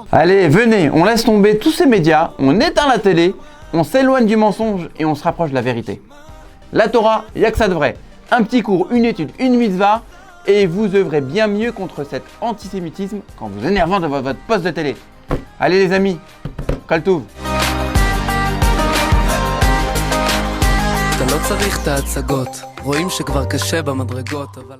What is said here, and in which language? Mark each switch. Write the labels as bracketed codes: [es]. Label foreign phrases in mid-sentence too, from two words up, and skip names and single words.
[fr] Allez, venez, on laisse tomber tous ces médias, on éteint la télé, on s'éloigne du mensonge et on se rapproche de la vérité. La Torah, il n'y a que ça de vrai. Un petit cours, une étude, une mitzvah, et vous œuvrez bien mieux contre cet antisémitisme qu'en vous énervant devant votre poste de télé. Allez les amis, [he] כל טוב. אתה לא צריך את ההצגות, רואים שכבר קשה במדרגות, אבל...